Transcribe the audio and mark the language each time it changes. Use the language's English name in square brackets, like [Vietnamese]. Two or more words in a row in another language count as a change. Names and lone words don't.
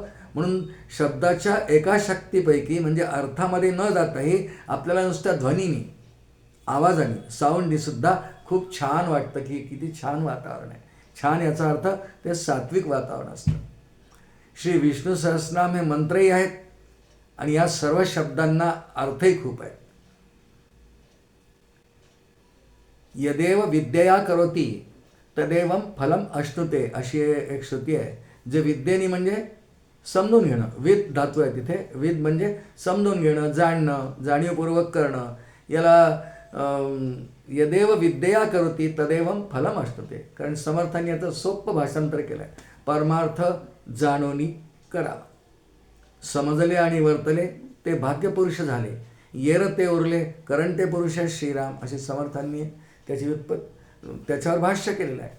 [Marathi] म्हणून शब्दाच्या एका शक्तीपैकी म्हणजे अर्थामध्ये न जाताही आपल्याला नुसत्या ध्वनीने, आवाजाने, साऊंडने सुद्धा खूप छान वाटतं की किती छान वातावरण आहे. छान याचा अर्थ ते सात्विक वातावरण असतं. श्री विष्णू सहस्रनाम हे मंत्रही आहेत, आणि या सर्व शब्दांना अर्थही खूप आहे. [Sanskrit] यदेव विद्यया करोती तदेवं फलम अश्नुते, [Marathi] अशी एक श्रुती आहे. जे विद्येने म्हणजे समजून घेणं, विद धातू आहे तिथे, विद म्हणजे समजून घेणं, जाणणं, जाणीवपूर्वक करणं, याला [Sanskrit] यदेव विद्यया करोती तदेवं फलम अश्नुते. [Marathi] कारण समर्थांनी याचं सोप्पं भाषांतर केलं आहे, परमार्थ जाणोनी करावा. समजले आणि वर्तले ते भाग्यपुरुष झाले, येर ते उरले करण ते पुरुष श्रीराम, असे समर्थांनी त्याच्यावर भाष्य केलेलं आहे.